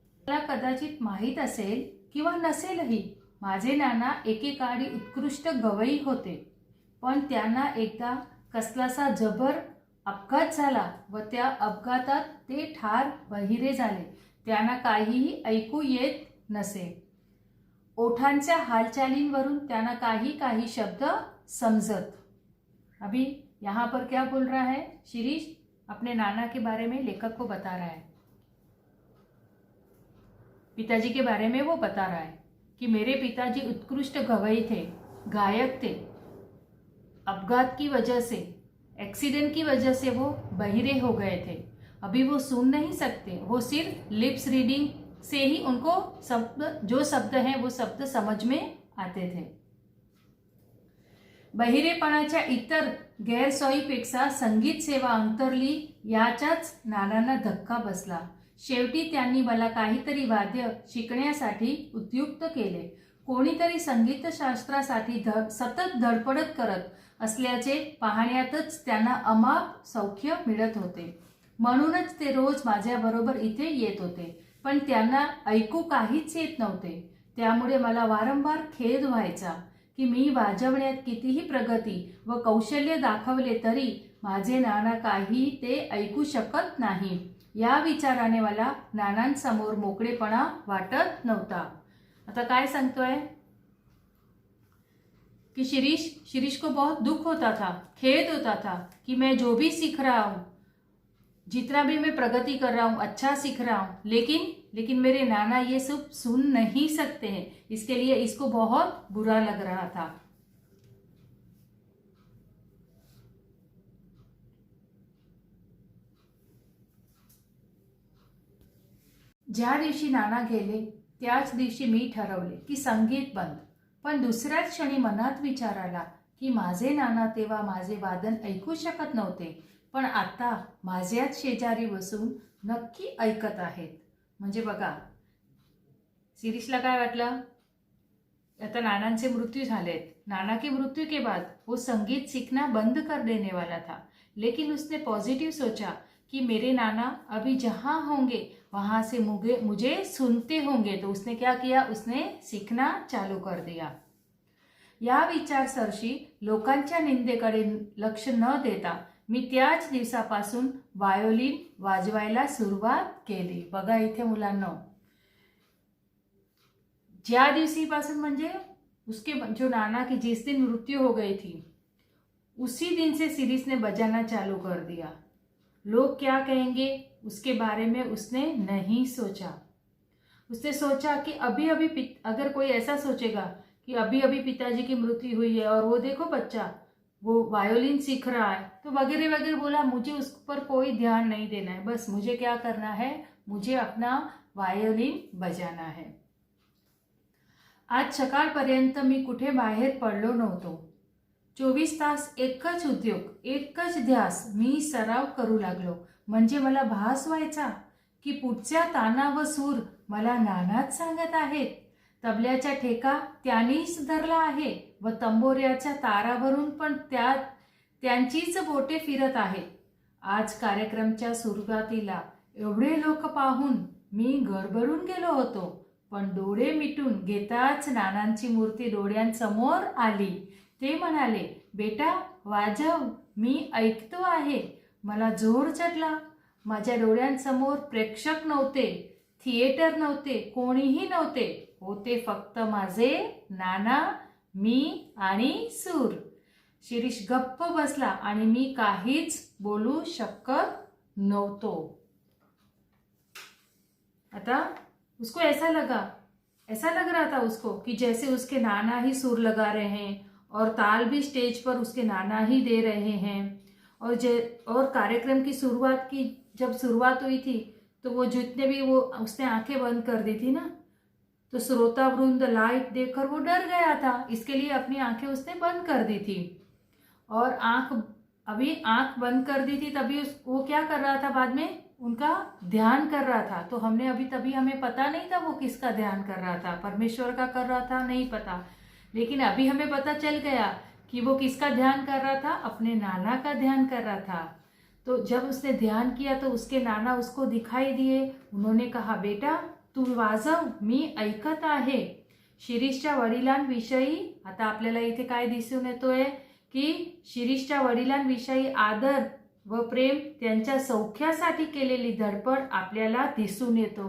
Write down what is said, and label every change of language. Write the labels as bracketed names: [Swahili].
[Marathi] मला कदाचित माहीत असेल किंवा नसेलही, माझे नाना एकेकाळी उत्कृष्ट गवई होते, पण त्यांना एकदा कसलासा जबर अपघात झाला व त्या अपघातात ते ठार बहिरे झाले। त्यांना काहीही ऐकू येत नसे। ओठांच्या हालचालींवरून त्यांना काही शब्द समजत। [Hindi] अभी यहाँ पर क्या बोल रहा है शिरीष? अपने नाना के बारे में लेखक को बता रहा है, पिताजी के बारे में वो बता रहा है कि मेरे पिताजी उत्कृष्ट गवई थे, गायक थे। अपघात की वजह से, एक्सीडेंट की वजह से वो बहिरे हो गए थे। अभी वो सुन नहीं सकते, वो सिर्फ लिप्स रीडिंग से ही उनको जो शब्द हैं वो शब्द समझ में आते थे। [Marathi] बहिरेपणाच्या इतर गैरसोयीपेक्षा संगीत सेवा अंतरली याचाच नानांना धक्का बसला। शेवटी त्यांनी मला काहीतरी वाद्य शिकण्यासाठी उद्युक्त केले। कोणीतरी संगीतशास्त्रासाठी सतत धडपडत करत असल्याचे पाहण्यातच त्यांना अमाप सौख्य मिळत होते। म्हणूनच ते रोज माझ्याबरोबर इथे येत होते, पण त्यांना ऐकू काहीच येत नव्हते। त्यामुळे मला वारंवार खेद व्हायचा की मी वाजवण्यात कितीही प्रगती व कौशल्य दाखवले तरी माझे नाना काही ते ऐकू शकत नाही। या विचाराने मला नानांसमोर मोकळेपणा वाटत नव्हता। आता काय सांगतोय कि [Hindi] शिरीष को बहुत दुख होता था, खेद होता था कि मैं जो भी सीख रहा हूँ, जितना भी मैं प्रगति कर रहा हूँ, अच्छा सीख रहा हूँ, लेकिन मेरे नाना ये सब सुन नहीं सकते हैं। इसके लिए इसको बहुत बुरा लग रहा था। [Marathi] ज्या दिवशी नाना गेले त्याच दिवशी मी ठरवले की संगीत बंद। पण दुसऱ्याच क्षणी मनात विचार आला की माझे नाना तेव्हा माझे वादन ऐकू शकत नव्हते, पण आता माझ्याच शेजारी बसून नक्की ऐकत आहेत। म्हणजे बघा, शिरीषला काय वाटलं, आता नानांचे मृत्यू झालेत, [Hindi] नाना के मृत्यू के बाद वो संगीत सीखना बंद कर देने वाला था, लेकिन उसने पॉजिटिव सोचा कि मेरे नाना अभी जहाँ होंगे वहाँ से मुझे सुनते होंगे। तो उसने क्या किया, उसने सीखना चालू कर दिया। [Marathi] या विचारसरशी लोकांच्या निंदेकडे लक्ष न देता मी त्याच दिवसापासून वायोलिन वाजवायला सुरुवात केली। बघा इथे मुलांनो, ज्या दिवशीपासून म्हणजे [Hindi] उसके जो नाना की जिस दिन मृत्यु हो गई थी उसी दिन से शिरीष ने बजाना चालू कर दिया। लोग क्या कहेंगे उसके बारे में उसने नहीं सोचा। उसने सोचा कि अभी अगर कोई ऐसा सोचेगा कि अभी पिताजी की मृत्यु हुई है और वो देखो बच्चा वो वायोलिन सीख रहा है, तो वगैरह वगैरह बोला, मुझे उस पर कोई ध्यान नहीं देना है, बस मुझे क्या करना है, मुझे अपना वायोलिन बजाना है। [Marathi] आज सकाळपर्यंत मी कुठे बाहेर पडलो नव्हतो। 24 तास एकच उद्योग, एकच ध्यास, मी सराव करू लागलो। म्हणजे मला भास व्हायचा की पुढच्या ताना व सूर मला नानाच सांगत आहेत, तबल्याचा ठेका त्यांनीच धरला आहे व तंबोऱ्याच्या तारावरून पण त्यांचीच बोटे फिरत आहेत। आज कार्यक्रमाच्या सुरुवातीला एवढे लोक पाहून मी गडबडून गेलो होतो, पण डोळे मिटून घेताच नानांची मूर्ती डोळ्यांसमोर आली. ते म्हणाले, बेटा वाजव, मी ऐकतो आहे. मला जोर चढला. माझ्या डोळ्यांसमोर प्रेक्षक नव्हते, थिएटर नव्हते, कोणीही नव्हते. होते फक्त माझे नाना, मी आणि सूर. शिरीष गप्प बसला आणि मी काहीच बोलू शकत नव्हतो. [Hindi] आता उसको ऐसा लग रहा था उसको कि जैसे उसके नाना ही सुर लगा रहे हैं और ताल भी स्टेज पर उसके नाना ही दे रहे हैं. और कार्यक्रम की जब शुरुआत हुई थी तो वो जितने भी वो उसने आंखें बंद कर दी थी ना, तो श्रोता वृंद लाइट देखकर वो डर गया था. इसके लिए अपनी आंखें उसने बंद कर दी थी. और आंख बंद कर दी थी तभी वो क्या कर रहा था, बाद में उनका ध्यान कर रहा था. तो तभी हमें पता नहीं था वो किसका ध्यान कर रहा था, परमेश्वर का कर रहा था, नहीं पता. लेकिन अभी हमें पता चल गया कि वो किसका ध्यान कर रहा था, अपने नाना का ध्यान कर रहा था. तो जब उसने ध्यान किया तो उसके नाना उसको दिखाई दिए. उन्होंने कहा, [Marathi] बेटा तू वाजव, मी ऐकत आहे. शिरीषच्या वडिलांविषयी आता आपल्याला इथे काय दिसून येतोय की शिरीषच्या वडिलांविषयी आदर व प्रेम, त्यांच्या सौख्यासाठी केलेली धडपड आपल्याला दिसून येतो.